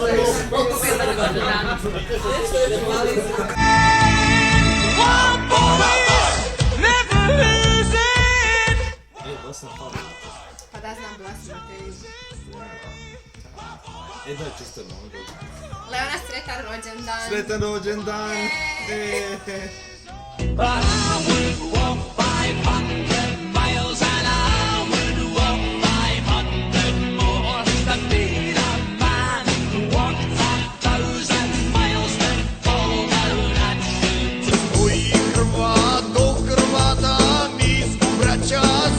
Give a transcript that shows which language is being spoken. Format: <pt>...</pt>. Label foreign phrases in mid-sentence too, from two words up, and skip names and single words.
<hr>Pa da znam, bila sam na televiziji. Da, čisto novo dođe. Leona, sretan rođendan. Sretan rođendan!</hr> <en>But I would walk 500 miles and I would walk 500 more to be the man who walked 1,000 miles and all that should do.</en> <hr>Oj, Hrvat, do Hrvata, mi smo braća.</hr>